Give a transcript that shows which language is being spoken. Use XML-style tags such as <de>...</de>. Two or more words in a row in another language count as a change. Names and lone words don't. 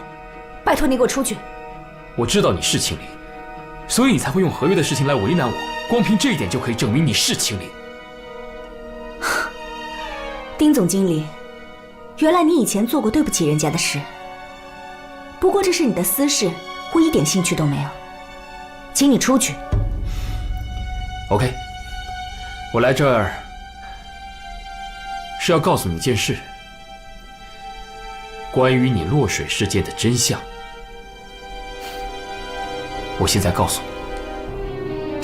<zh>拜托你给我出去！我知道你是青灵，所以你才会用合约的事情来为难我。光凭这一点就可以证明你是青灵。丁总经理，原来你以前做过对不起人家的事。不过这是你的私事，我一点興趣都沒有。請你出去。 OK， 我來這兒是要告訴你一件事。關於你落水事件的真相，我現在告訴你。</zh>